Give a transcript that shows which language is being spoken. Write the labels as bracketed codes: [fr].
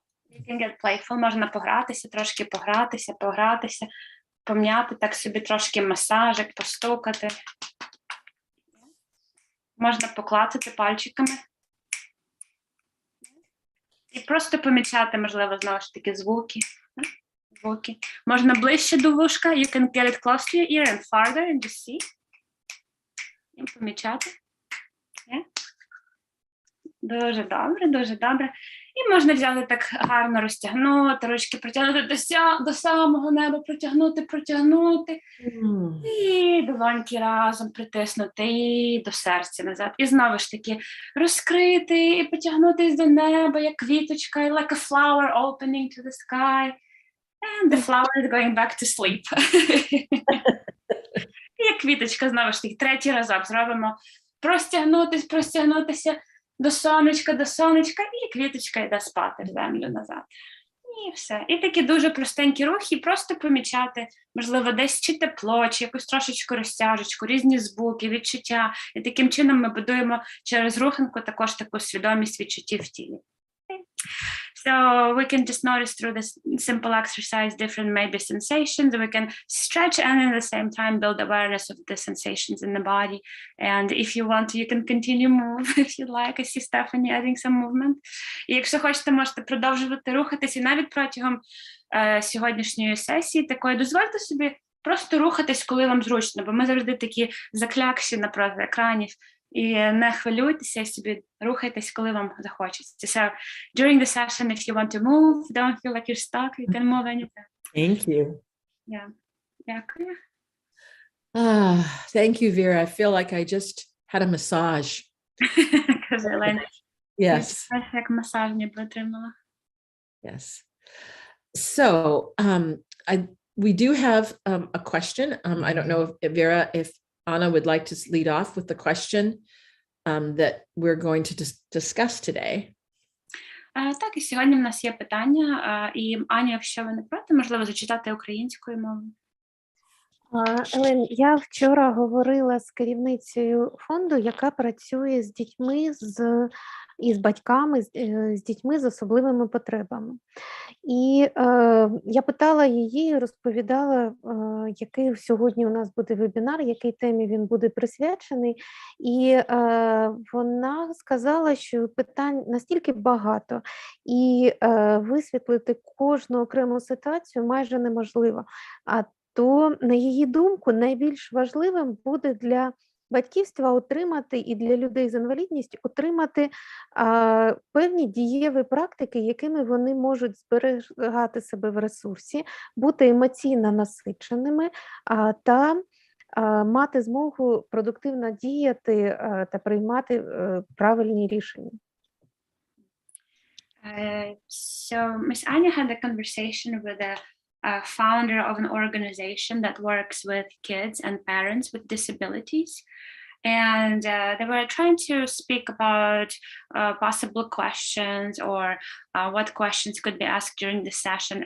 [en] You can get playful, [uk] можна погратися, трошки погратися, пом'яти так собі трошки масажик, постукати. Можна поклацати пальчиками. І просто помічати, можливо, знову ж таки, звуки. Можна ближче до вушка. [en] You can get it close to your ear and farther and just see. [uk] І помічати. Дуже добре, дуже добре. І можна взяти так гарно розтягнути, ручки протягнути до самого неба, протягнути. І долоньки разом притиснути і до серця назад. І знову ж таки розкрити і потягнутись до неба, як квіточка, [en] like a flower opening to the sky. And the flower is going back to sleep. [uk] І як квіточка, знову ж таки, третій разок зробимо. Простягнутися до сонечка, і квіточка йде спати в землю назад. І все. І такі дуже простенькі рухи, просто помічати, можливо, десь чи тепло, чи якусь трошечку розтяжечку, різні звуки, відчуття. І таким чином ми будуємо через руханку також таку свідомість відчуттів в тілі. [en] So we can just notice through this simple exercise different maybe sensations. We can stretch and at the same time build awareness of the sensations in the body. And if you want to, you can continue move if you like. I see Stephanie adding some movement. [uk] І якщо хочете, можете продовжувати рухатись. І навіть протягом сьогоднішньої сесії такої дозвольте собі просто рухатись, коли вам зручно, бо ми завжди такі заклякші напроти екранів. І не хвилюйтеся, і собі рухайтесь, коли вам захочеться. [en] So during the session, if you want to move, don't feel like you're stuck, you can move anytime. Thank you. Yeah. [uk] Дякую. [en] Thank you, Vera. I feel like I just had a massage. [uk] Каже Елена. [en] Yes. [uk] Як масаж ніби отримала. [en] Yes. So we do have a question. I don't know if Vera, if Anna would like to lead off with the question that we're going to discuss today. [uk] Так, і сьогодні в нас є питання, і Аня, якщо ви не проти, можливо, зачитати українською мовою. Елен, я вчора говорила з керівницею фонду, яка працює з дітьми, і з батьками, з дітьми з особливими потребами. І я питала її, розповідала, який сьогодні у нас буде вебінар, якій темі він буде присвячений. І вона сказала, що питань настільки багато, і висвітлити кожну окрему ситуацію майже неможливо. То, на її думку, найбільш важливим буде для батьківства отримати і для людей з інвалідністю отримати певні дієві практики, якими вони можуть зберігати себе в ресурсі, бути емоційно насиченими та мати змогу продуктивно діяти та приймати правильні рішення. [en] So Miss Anya had a conversation with a founder of an organization that works with kids and parents with disabilities. And they were trying to speak about possible questions or what questions could be asked during the session.